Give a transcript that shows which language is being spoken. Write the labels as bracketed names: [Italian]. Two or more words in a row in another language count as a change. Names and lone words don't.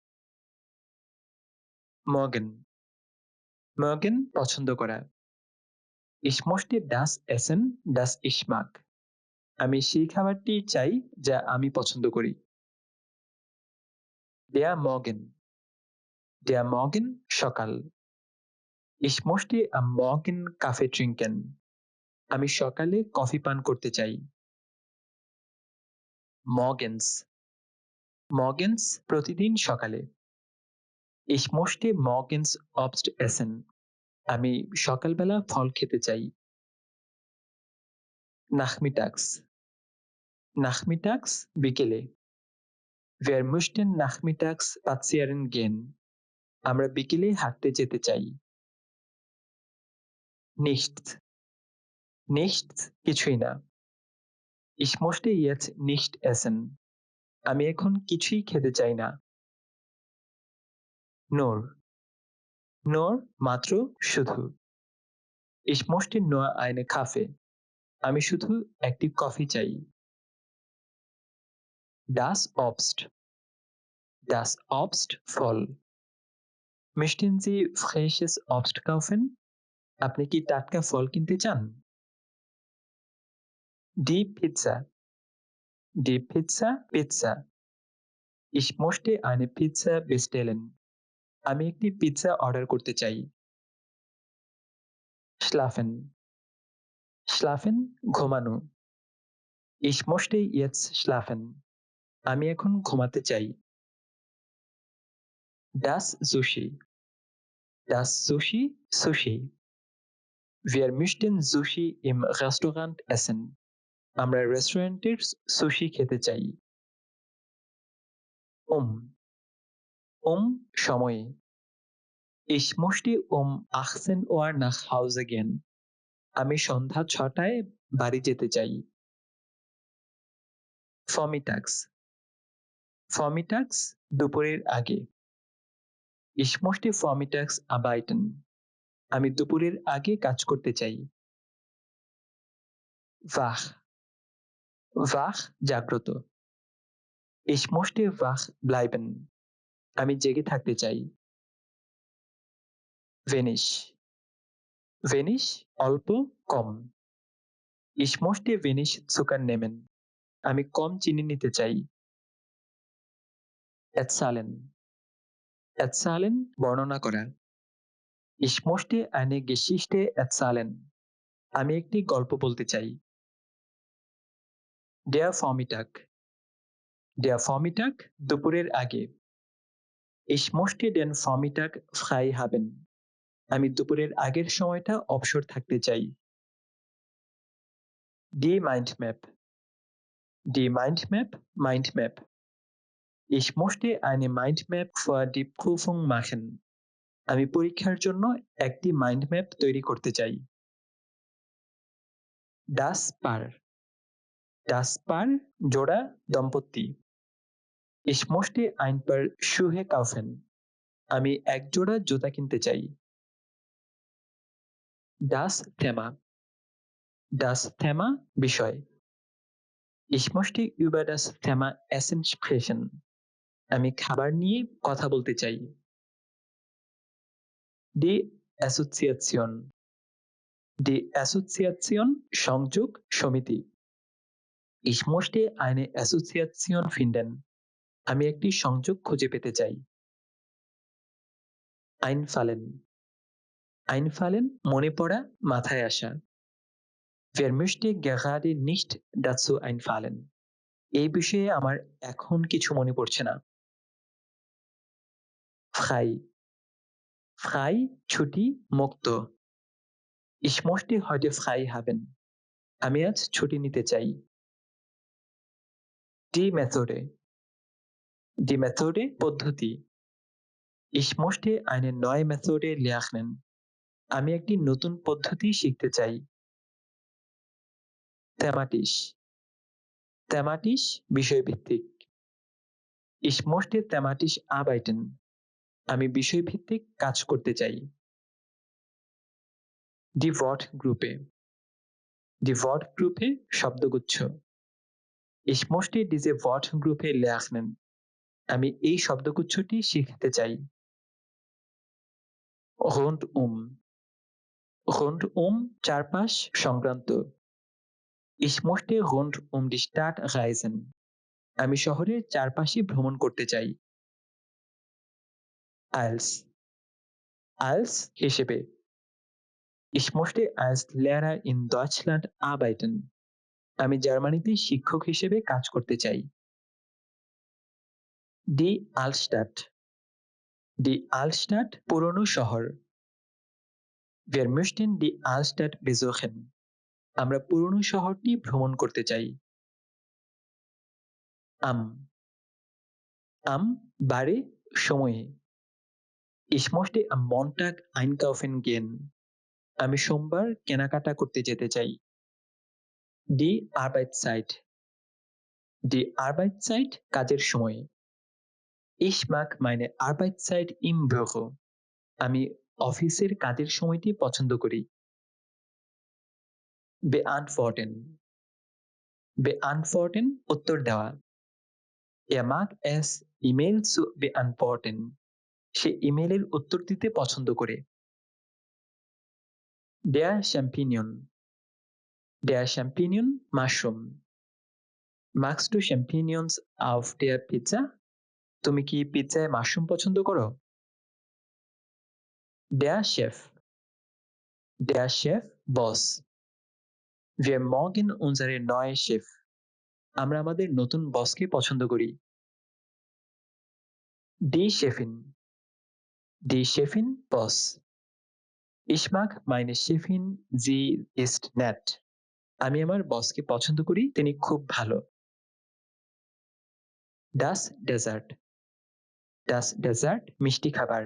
[German] Morgen Morgen [Bangla] পছন্দ করা [German] Ich möchte das essen, das ich mag. [Bangla] আমি সেই খাবারটি চাই যা আমি পছন্দ করি। [German] Der Morgen সকাল Ich möchte am Morgen Kaffee trinken. [Bangla] আমি সকালে কফি পান করতে চাই। Morgens প্রতিদিন সকালে [German] Ich möchte morgens Obst essen. [Bangla] আমি সকালবেলা ফল খেতে চাই। Nachmittags বিকেলে [German] Wir möchten nachmittags spazieren gehen. [Bangla] আমরা বিকেলে হাঁটতে যেতে চাই। Nichts কিছুই না [German] Ich möchte jetzt nicht essen. [Bangla] আমি এখন কিছুই খেতে চাই না। Nur মাত্র শুধু [German] Ich möchte nur eine Kaffee. [Bangla] আমি শুধু একটি কফি চাই। [German] Das Obst ফল Möchten Sie frisches Obst kaufen? [Bangla] আপনি কি টাটকা ফল কিনতে চান? [German] Die Pizza Ich möchte eine Pizza bestellen. [Bangla] আমি একটি পিৎজা অর্ডার করতে চাই। Schlafen ঘুমানো [German] Ich möchte jetzt schlafen. [Bangla] আমি এখন ঘুমাতে চাই। [German] Das Sushi Sushi Wir möchten Sushi im Restaurant essen. [Bangla] আমরা রেস্টুরেন্টের সুশি খেতে চাই। [German] সময়ে Ich möchte 18 Uhr nach Hause gehen. [Bangla] আমি সন্ধ্যা 6টায় বাড়ি যেতে চাই। Vormittags দুপুরের আগে। [German] Ich möchte vormittags arbeiten. [Bangla] আমি দুপুরের আগে কাজ করতে চাই। Wach জাগ্রত। [German] Ich möchte wach bleiben. [Bangla] আমি জেগে থাকতে চাই। Wenig অল্প কম। [German] Ich möchte wenig Zucker nehmen. [Bangla] আমি কম চিনি নিতে চাই। Erzählen বর্ণনা করা। [German] Ich möchte eine Geschichte erzählen. [Bangla] আমি একটি গল্প বলতে চাই। [German] Der Vormittag [Bangla] দুপুরের আগে। [German] Ich möchte den Vormittag frei haben. [Bangla] আমি দুপুরের আগের সময়টা অবসর থাকতে চাই। [German] Die Mindmap. Ich möchte eine Mindmap für die Prüfung machen. [Bangla] আমি পরীক্ষার জন্য একটি মাইন্ডম্যাপ তৈরি করতে চাই। [German] Das Paar [Bangla] জোড়া দম্পতি। [German] Ich möchte ein Paar Schuhe kaufen. [Bangla] আমি এক জোড়া জুতা কিনতে চাই। [German] Das Thema [Bangla] বিষয়। [German] Ich möchte über das Thema Essen sprechen. [Bangla] আমি খাবার নিয়ে কথা বলতে চাই। [German] Die Assoziation [Bangla] সংযোগ সমিতি। [German] Ich möchte eine Assoziation finden. [Bangla] আমি একটি সংযোগ খুঁজে পেতে চাই। Einfallen মনে পড়া, মাথায় আসা। [German] Wer möchte gerade nicht dazu einfallen? [Bangla] এই বিষয়ে আমার এখন কিছু মনে পড়ছে না। Frei ছুটি, মুক্ত। [German] Ich möchte heute frei haben. [Bangla] আমি আজ ছুটি নিতে চাই। [German] Die Methode [Bangla] পদ্ধতি। [German] Ich möchte eine neue Methode lernen. [Bangla] আমি একটি নতুন পদ্ধতি শিখতে চাই। Thematisch বিষয়ভিত্তিক। [German] Ich möchte thematisch arbeiten. [Bangla] আমি বিষয়ভিত্তিক কাজ করতে চাই। [German] Die Wortgruppe [Bangla] শব্দগুচ্ছ। [German] Ich möchte diese Wortgruppe lernen. [Bangla] আমি এই শব্দগুচ্ছটি শিখতে চাই। Rundum চারপাশ সংক্রান্ত। [German] Ich möchte rund die Stadt reisen. [Bangla] আমি শহরের চারপাশে ভ্রমণ করতে চাই। Als হিসেবে। [German] Ich möchte als Lehrer in Deutschland arbeiten. [Bangla] আমি জার্মানিতে শিক্ষক হিসেবে কাজ করতে চাই। [German] Die Altstadt [Bangla] পুরনো শহর। [German] Wir möchten die Altstadt besuchen. [Bangla] আমরা পুরনো শহরটি ভ্রমণ করতে চাই। বারে, সময়ে। [German] Ich möchte am Montag einkaufen gehen. [Bangla] আমি সোমবার কেনাকাটা করতে যেতে চাই। [German] Die Arbeitszeit [Bangla] কাজের সময়। [German] Ich mag meine Arbeitszeit im Büro. [Bangla] আমি অফিসের কাজের সময়টি পছন্দ করি। Beantworten উত্তর দেওয়া। [German] Er mag es, E-Mail zu beantworten. [Bangla] সে ইমেইলের উত্তর দিতে পছন্দ করে। [German] Der Champignon [Bangla] মাশরুম। [German] Magst du Champignons auf der Pizza? [Bangla] তুমি কি পিৎজায় মাশরুম পছন্দ করো? [German] Der Chef বস। Wir mögen unsere neue Chef. [Bangla] আমরা আমাদের নতুন বসকে পছন্দ করি। [German] Die Chefin [Bangla] বস। [German] Ich mag meine Chefin, sie ist nett. [Bangla] আমি আমার বসকে পছন্দ করি, তিনি খুব ভালো। [German] Das Dessert. Das Dessert [Bangla] মিষ্টি খাবার।